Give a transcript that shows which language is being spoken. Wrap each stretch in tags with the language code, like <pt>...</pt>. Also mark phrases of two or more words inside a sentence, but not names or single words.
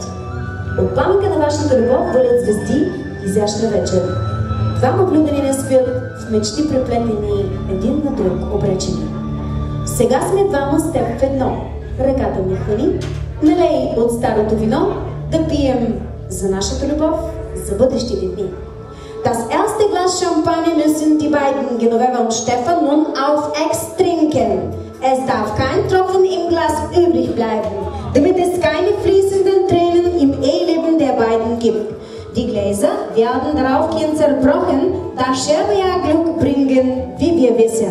<bg>От пламъка на вашата любов валят звезди изящна вечер. Двама влюбени не спят, в мечти преплетени, един на друг обречени. Сега сме двама с теб в едно. Ръката ми хвани, налей от старото вино, да пием за нашата любов, за бъдещите дни.</bg> <de>Das erste Glas Champagner müssen die beiden Genoveva und Stefan nun auf Ex trinken. Es darf kein Tropfen im Glas übrig bleiben, damit es keine fließenden Tränen im Eheleben der beiden gibt. Die Gläser werden daraufgehend zerbrochen, da Scherbe ja Glück bringen, wie wir wissen.</de>